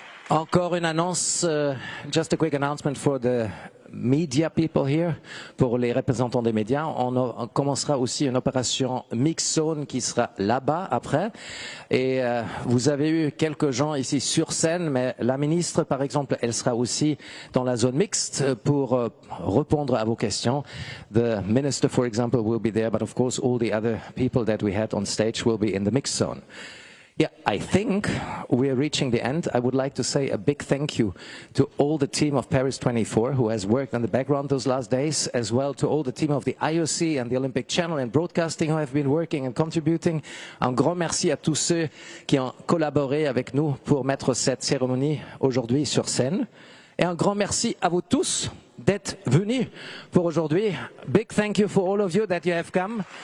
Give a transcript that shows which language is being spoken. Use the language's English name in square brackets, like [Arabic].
[English] Encore une annonce, just a quick announcement for the media people here, pour les représentants des médias. [French] On commencera aussi une opération mix zone qui sera là-bas après. Et vous avez eu quelques gens ici sur scène, mais la ministre, par exemple, elle sera aussi dans la zone mixte pour répondre à vos questions. [English] The minister, for example, will be there, but of course all the other people that we had on stage will be in the mix zone. Yeah, I think we're reaching the end. I would like to say a big thank you to all the team of Paris 24 who has worked on the background those last days, as well to all the team of the IOC and the Olympic Channel and Broadcasting who have been working and contributing. [French] Un grand merci à tous ceux qui ont collaboré avec nous pour mettre cette cérémonie aujourd'hui sur scène. Et un grand merci à vous tous d'être venus pour aujourd'hui. [English] Big thank you for all of you that you have come.